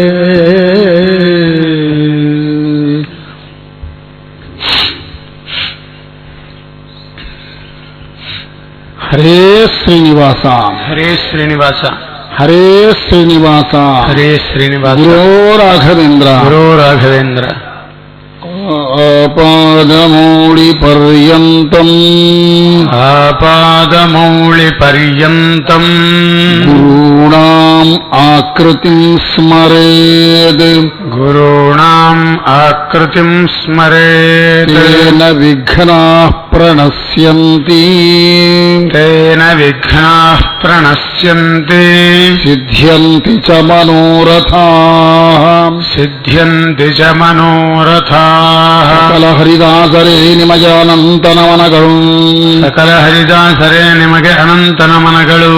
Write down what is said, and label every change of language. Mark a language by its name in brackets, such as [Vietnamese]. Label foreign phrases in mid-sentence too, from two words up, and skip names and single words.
[Sanskrit] ಹರೇ ಶ್ರೀನಿವಾಸ ಹರೇ ಶ್ರೀನಿವಾಸ ಹರೇ ಶ್ರೀನಿವಾಸ ಹರೇ ಶ್ರೀನಿವಾಸ ಗುರೋ ರಾಘವೇಂದ್ರ ಗುರೋ ರಾಘವೇಂದ್ರ. ಆಪಾದಮೌಳಿ ಪರ್ಯಂತಂ ಆಪಾದಮೌಳಿ ಪರ್ಯಂತಂ ಗುರುಣಾಂ ಆಕೃತಿಂ ಸ್ಮರೇದ್ ಗುರುಣಾಂ ಆಕೃತಿಂ ಸ್ಮರೇತ್ ತೇನ ವಿಘ್ನಾಃ ಪ್ರಣಶ್ಯಂತಿ ತೇನ ವಿಘ್ನಾಃ ಪ್ರಣಶ್ಯಂತಿ ಸಿದ್ಧ್ಯಂತಿ ಚ ಮನೋರಥಾಃ ಸಿದ್ಧ್ಯಂತಿ ಚ ಮನೋರಥಾಃ. [Kannada] ಸಕಲ ಹರಿದಾಸರೇ ನಿಮಗೆ ಅನಂತ ನಮನಗಳು ಸಕಲ ಹರಿದಾಸರೇ ನಿಮಗೆ ಅನಂತ ನಮನಗಳು.